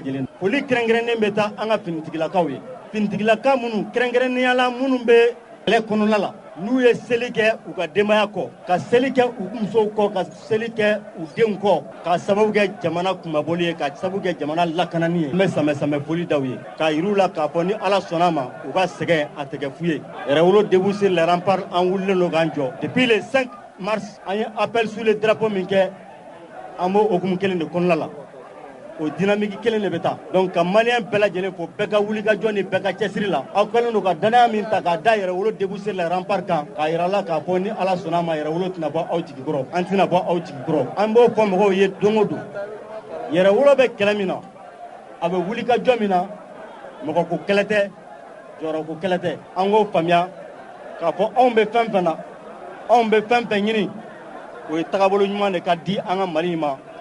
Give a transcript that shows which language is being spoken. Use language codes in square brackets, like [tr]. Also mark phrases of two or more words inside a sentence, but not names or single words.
[bm] lajɛlen foli kɛrɛnkɛrɛnnen bɛ taa an ka finitigilakaw ye finitigilaka minnu kɛrɛnkɛrɛnnenya la minnu bɛ kɛlɛ kɔnɔna la n'u ye seli kɛ u ka denbaya kɔ ka seli kɛ u musow kɔ ka seli kɛ u denw kɔ ka sababu kɛ jamana kumaboli ye ka sababu kɛ jamana lakanani ye an bɛ samɛ foli daw ye k'a yir'u la k'a fɔ ni ala sɔnna ma u ka sɛgɛn a tɛ kɛ fu ye yɛrɛwolo [fr] debout sur les remparts [bm] an wulilen don k'an jɔ [fr] depuis le 5 mars [bm] an ye [fr] appel sur le drapeau [bm] min kɛ an b'o hukumu kelen de kɔnɔna la o dynamique kelen de bɛ taa donc ka maliyɛn bɛɛ lajɛlen fo bɛɛ ka wulikajɔ ni bɛɛ ka cɛsiri la aw kɛlen don ka danaya min ta k'a da yɛrɛwolo [fr] debout sur les remparts [bm] kan k'a yira la k'a fɔ ni ala sɔnna ma yɛrɛwolo tɛna bɔ aw jigi kɔrɔ an tɛna bɔ aw jigi kɔrɔ an b'o fɔ mɔgɔw ye don o don yɛrɛwolo bɛ kɛlɛ min na a bɛ wulikajɔ min na mɔgɔ ko kɛlɛ tɛ jɔyɔrɔ ko kɛlɛ tɛ an k'o faamuya k'a fɔ anw bɛ fɛn fɛn na anw bɛ fɛn fɛn ɲini o ye tagabolo ɲuman de ka di an ka mali ma